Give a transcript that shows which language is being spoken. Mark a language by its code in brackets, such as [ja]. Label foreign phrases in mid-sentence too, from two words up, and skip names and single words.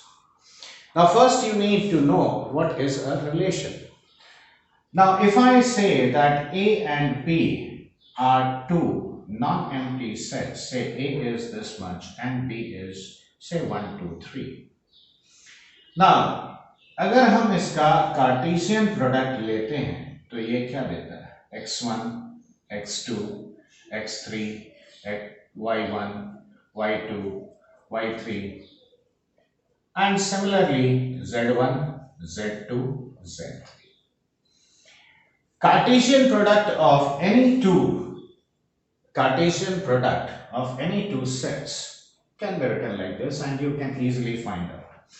[en] Now first you need to know what is a relation. Now if I say that A and B are two non-empty sets, say A is this much and B is say 1, 2, 3. [hi] Now अगर हम इसका [en] Cartesian product [hi] लेते हैं तो ये क्या देता है x1, x2, x3, y1, y2, y3 [en] and similarly [hi] z1, z2, z3. [en] Cartesian product of any two sets can be written like this and you can easily find out.